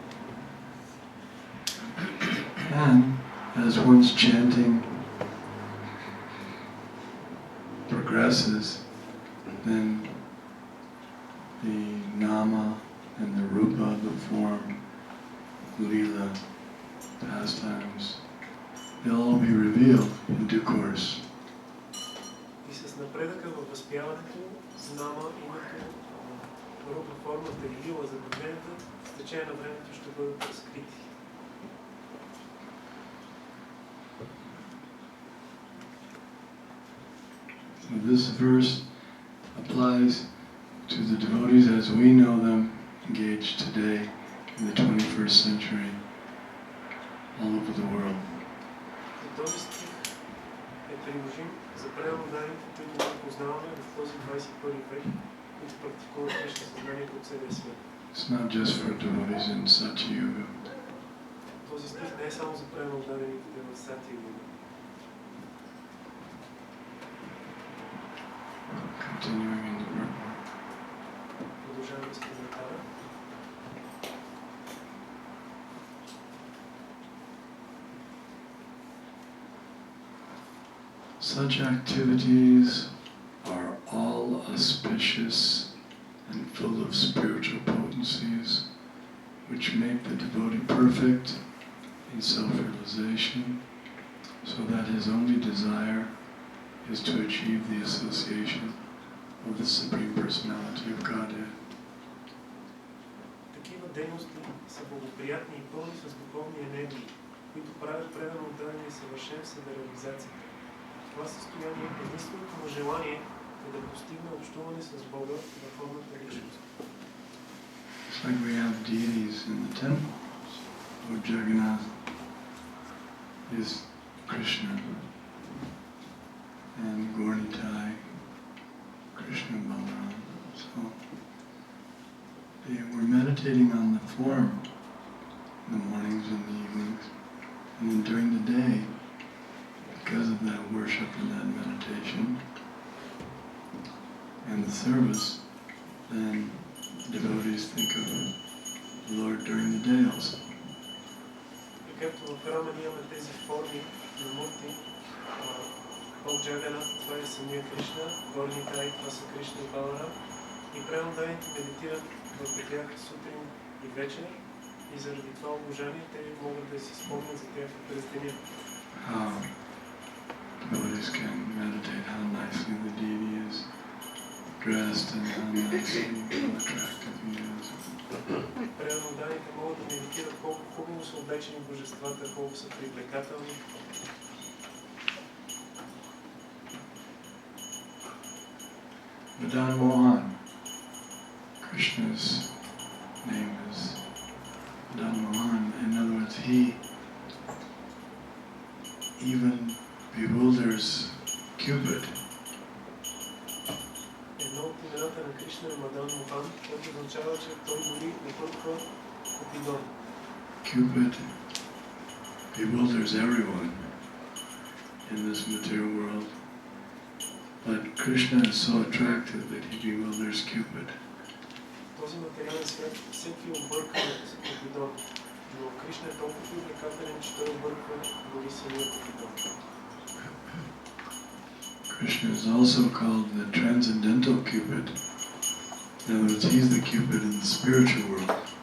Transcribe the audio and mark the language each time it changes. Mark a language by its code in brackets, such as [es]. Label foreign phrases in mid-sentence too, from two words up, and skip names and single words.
[en] And as one's chanting progresses, then the nama and the rupa, the form, lila, pastimes, they'll all be revealed in due course. [bg] И с напредъка във възпяването, знама, името, рупа, формата и лила за движението, с течение на времето ще бъдат разкрити. [en] So this verse applies to the devotees as we know them engaged today in the 21st century all over the world. [bg] И този стих е приложим за преданните, които ние познаваме в този 21 век, които практикуват Кришна съзнание по целия свет. [en] It's not just for devotees in Satya Yuga. [bg] Този стих не е само за преданните в Сатия Юга. [en] Continuing in the purport. [bg] Продължаваме с коментара. [en] Such activities are all auspicious and full of spiritual potencies, which make the devotee perfect in self-realization, so that his only desire is to achieve the association of the Supreme Personality of Godhead. [bg] Такива дейности са благоприятни и пълни с духовни енергии, които правят предано отдадение и съвършенство за реализацията. Това състояние единственото му желание е да постигне общуване с Бога във формата личност. [en] It's like we have deities in the temple. Lord Jagannath is Krishna, and Gaurnitai, Krishna Balaram. So we're meditating on the form in the mornings and the evenings, and then during the day, because of that worship and that meditation and the service, then devotees think of the Lord during the day also. [bg] И както в храма имаме тези форми на мурти, Бог Джаганат, това е самия Кришна, Горнитай, това са Кришна и Балара, и преданните медитират върху тях сутрин и вечер, и заради това обожание те могат да си спомнят за тях през деня. [en] Devotees can meditate how nicely the deity is dressed and how nicely, how attractive he is. [bg] Преданните могат да медитират колко хубаво са облечени божествата, колко са привлекателни. [en] Madan Mohan, Krishna's name is Madan Mohan. In other words, he even bewilders Cupid. [bg] Едно от имената на Кришна е Мадан Мохан, което означава, че той дори обърква Купидон. [en] Cupid bewilders everyone in this material world, but Krishna is so attractive that he bewilders Cupid. [bg] Този материален свят всеки обърква от Купидон, но Кришна е толкова привлекателен, че той обърква дори самия Купидон. [en] Krishna is also called the transcendental Cupid. In other words, he's the Cupid in the spiritual world.